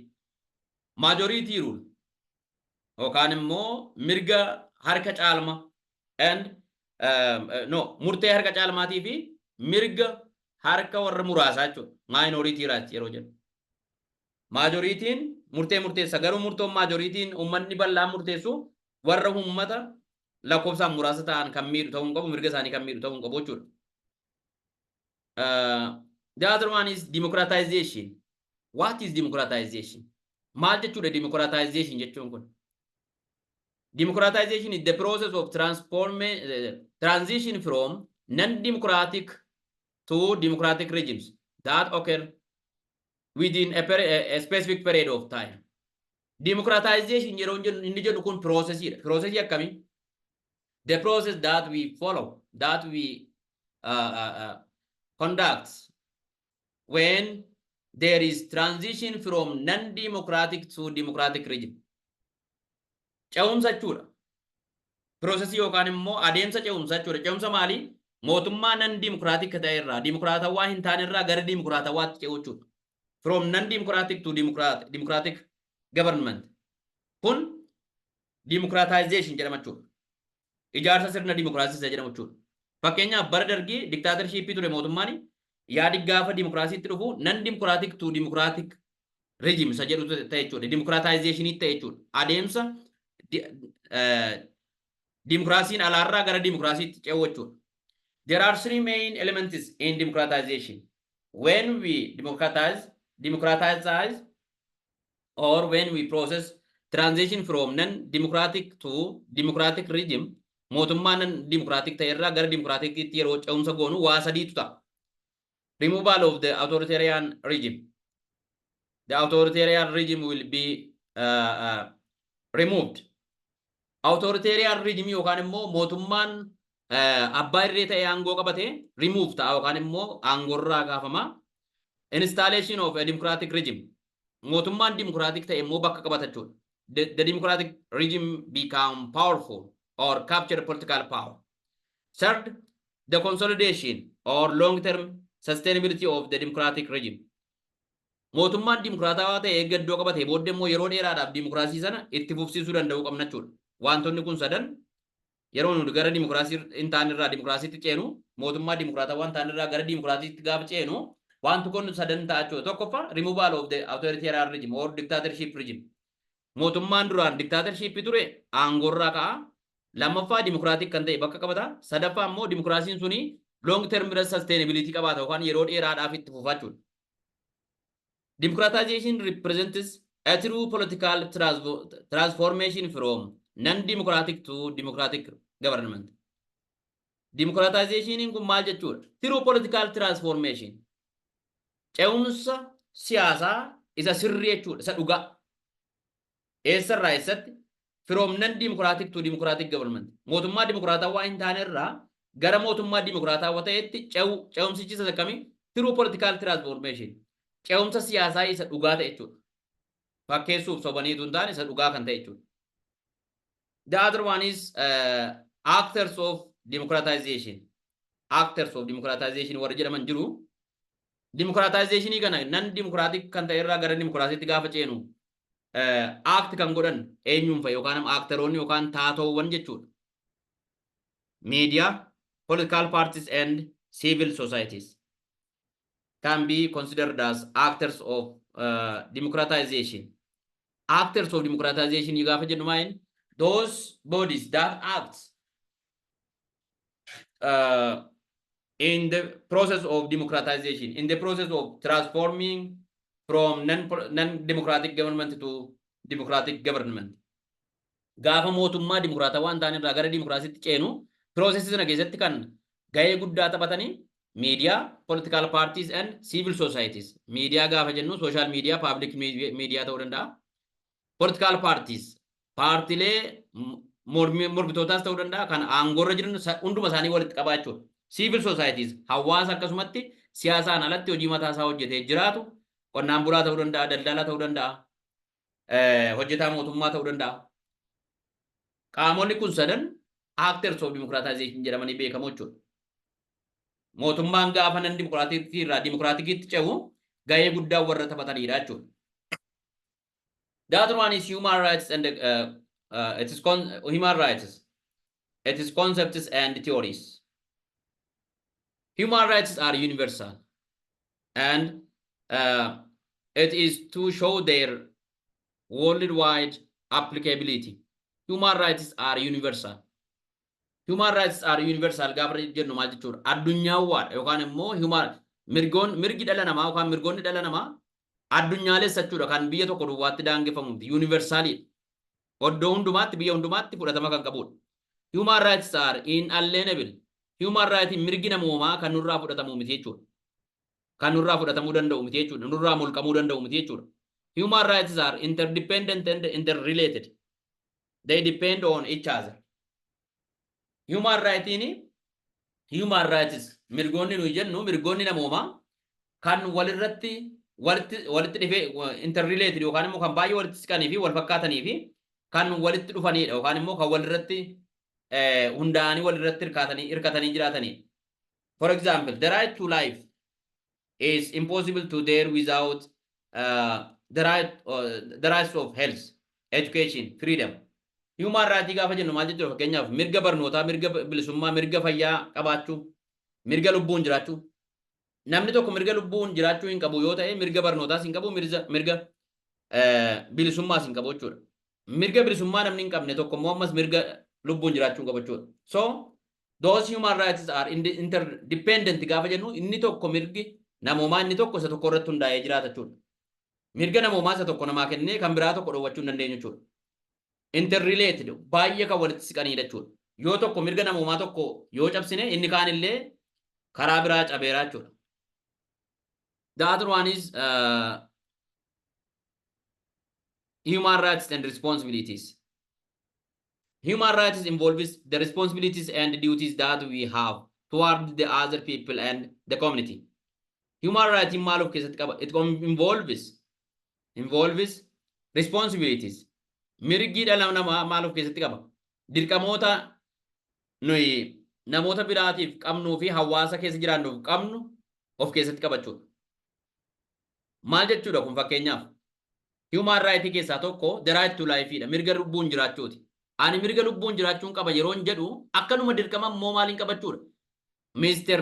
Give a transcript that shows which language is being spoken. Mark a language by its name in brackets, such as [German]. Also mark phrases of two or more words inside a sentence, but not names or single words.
[English] Majority rule [Oromo] yookaan immoo mirga harka caalma and murtee harka caalmaatii fi mirga harka warra muraasaa jechuudha. [English] Minority rights [Oromo] yeroo jennu. Majoritiin murteessa garuu murtoon majoritiin uummanni bal'aan murteessu warra uummata lakkoofsaan muraasa ta'an kan miidhu ta'uu hin qabu, mirga isaanii kan miidhu ta'uu hin qabu jechuudha. [English] The other one is democratization. What is democratization? [Oromo] Maal jechuudha democratization jechuun kun? [English] Democratization is the process of transition from non-democratic to democratic regimes that occur within a specific period of time. [Oromo] Democratization yeroo inni jedhu kun processidha. Processii akkamii? [English] The process that we follow, that we conduct when there is transition from non-democratic to democratic regime. [Oromo] Ce'umsa jechuudha. Processii yookaan immoo adeemsa ce'umsa jechuudha. Ce'umsa maali? Mootummaa non-democratic ta'e irraa dimokiraatawaa hin taane irraa gara dimokiraatawaatti ce'uu jechuudha. [English] From non-democratic to democratic government. [Oromo] Kun democratization jedhama jechuudha. Ijaarsa sirna dimokiraasii jedhamu jechuudha. Fakkeenyaaf bara dargii diktaatarshipii ture mootummaan yaadi gaafa dimokiraasiitti dhufu [English] nan dimokiraatik tu dimokiraatik regime [Oromo] isa jedhu ta'e jechuudha. Democratization ta'e jechuudha. Adeemsa dimokiraasiin alaarraa gara dimokiraasiitti ce'u jechuudha. [English] There are three main elements in democratization. When we democratize or when we process transition from non-democratic to democratic regime, [Oromo] mootummaan non-democratic ta'e irraa gara democratic yeroo ce'umsa goonu waa sadiitu ta'a. [English] Removal of the authoritarian regime. The authoritarian regime will be removed. Authoritarian regime [Oromo] yookaan immoo mootummaan abbaa irree ta'e aangoo qabate remove ta'a yookaan immoo aangorraa kaafama. [English] Installation of a democratic regime. [Oromo] Mootummaan democratic ta'e immoo bakka qabata jechuudha. [English] The democratic regime become powerful or capture political power. Third, the consolidation or long-term sustainability of the democratic regime. [Oromo] Mootummaan dimokiraatawaa ta'e eeggaddoo qabate booddee immoo yeroo dheeraadhaaf dimokiraasii sana itti fufsiisuu danda'uu qabna jechuudha. Wantoonni kun sadan yeroo nuti gara dimokiraasii hin taane irraa dimokiraasiitti ceenu mootummaa dimokiraatawaa hin taane irraa gara dimokiraasiitti gaafa ceenu wanti kun sadan ta'a jechuudha. [English] Tokkoffaa removal of the authoritarian regime or dictatorship regime. [Oromo] Mootummaan duraan dictatorship ture aangorraa ka'a. Lammaffaa dimokiraatik kan ta'e bakka qabata. Sadaffaa immoo dimokiraasiin suni [English] long term sustainability [Oromo] qabaata yookaan yeroo dheeraadhaaf itti fufa jechuudha. [English] Democratization represents a true political transformation from non-democratic to democratic government. [Oromo] Democratization kun maal jechuudha? [English] True political transformation. [Oromo] Ce'umsa siyaasaa isa sirrii jechuudha, isa dhugaa. Eessarraa eessatti? [English] From non-democratic to democratic government. [Oromo] Mootummaa dimokiraatawaa hin taane irraa gara mootummaa dimokiraatawaa ta'etti ce'umsichi isa akkamii? [English] True political transformation. [Oromo] Ce'umsa siyaasaa isa dhugaa ta'e jechuudha. Fakkeessuuf sobaniitu hin taane isa dhugaa kan ta'e jechuudha. [English] The other one is actors of democratization. Actors of democratization [Oromo] warra jedhaman jiru. Democratization kana non-democratic kan ta'e irraa gara dimokiraasiitti gaafa ceenu act kan godhan eenyuun fa'i yookaan actoroonni yookaan taatoowwan jechuudha. [English] Media, political parties and civil societies can be considered as actors of democratization. Actors of democratization [Oromo] you gaafa jedhu [English] maayin those bodies that act in the process of democratization, in the process of transforming from non-democratic government to democratic government. [Oromo] Gaafa mootummaa dimokiraatawaa hin taane irraa gara dimokiraasiitti ceenu processes sana keessatti kan gahee guddaa taphatanii [English] media, political parties and civil societies. [Oromo] Media gaafa jennu [English] social media, public media [Oromo] ta'uu danda'a. [English] Political parties, [Oromo] paartilee mormitootaas ta'uu danda'a kan aangorra jiran hunduma isaanii walitti qabaa jechuudha. [English] Civil societies, [Oromo] hawaasa akkasumatti siyaasaan alatti hojii mataa isaa hojjetee jiraatu, qonnaan bulaa ta'uu danda'a, daldala ta'uu danda'a, hojjetaa mootummaa ta'uu danda'a. Qaamonni kun sadan [English] actors of democratization [Oromo] jedhamanii beekamu jechuudha. Mootummaan gaafa nan dimokiraatikii irraa dimokiraatikiitti ce'u gahee guddaa warra taphatanidha jechuudha. [English] The other one is human rights and it is human rights. It is concepts and theories. Human rights are universal and it is to show their worldwide applicability. Human rights are universal. Human rights are universal [Oromo] gaafa jennu maal jechuudha? Addunyaawwaadha yookaan immoo mirgi dhala namaa yookaan mirgoonni dhala namaa addunyaalessa jechuudha kan biyya tokko duwwaatti daangeffamu universaalidha. Oddoo hundumaatti biyya hundumaatti fudhatama kan qabudha. [English] Human rights are inalienable. Human rights [Oromo] mirgi namoomaa kan nurraa fudhatamu miti jechuudha. Kan nurraa fudhatamuu danda'u miti jechuudha. Nurraa mulqamuu danda'u miti jechuudha. [English] Human rights are interdependent and interrelated. They depend on each other. Human rights [Oromo] mirgoonni nuyi jennu mirgoonni namoomaa kan walitti dhufee interrelated yookaan immoo kan baay'ee walitti siqanii fi wal fakkaatanii fi kan walitti dhufanidha yookaan immoo kan walirratti hundaa'anii walirratti hirkatanii jiraatanii. [English] For example, the right to life is impossible to there without the rights of health, education, freedom. human rights [Oromo] gaafa jennu maal jechuudha fakkeenyaaf mirga barnootaa mirga bilisummaa mirga fayyaa qabaachuu mirga lubbuun jiraachuu namni tokko mirga lubbuun jiraachuu hin qabu yoo ta'e mirga barnootaas hin qabu mirga bilisummaas hin qabu jechuudha mirga bilisummaa namni hin qabne tokko immoo ammas mirga lubbuun jiraachuu hin qabu jechuudha [English] so those human rights are interdependent [Oromo] gaafa jennu inni tokko mirgi namoomaa inni tokko isa tokko irratti hundaa'ee jiraata jechuudha mirga namoomaa isa tokko namaa kennee kan biraa tokko dhowwachuu hin dandeenyu jechuudha interrelated baay'ee kan walitti siqaniidha jechuudha yoo tokko mirga namoomaa tokko yoo cabsine inni kaan illee karaa biraa cabeeraa jechuudha [English] the other one is human rights and responsibilities human rights involves the responsibilities and duties that we have toward the other people and the community human rights [Oromo] in maal of keessatti qaba [English] it involves responsibilities [Oromo] mirgi dhala namaa maal of keessatti qaba dirqamoota nuyi namoota biraatiif qabnuu fi hawaasa keessa jiraannuuf qabnu of keessatti qabachuudha maal jechuudha kun fakkeenyaaf [English] human right [Oromo] keessaa tokko [English] the right to life [Oromo] dha mirga lubbuun jiraachuuti ani mirga lubbuun jiraachuun qaba yeroon jedhu akkanuma dirqama immoo maaliin qabachuudha Mr.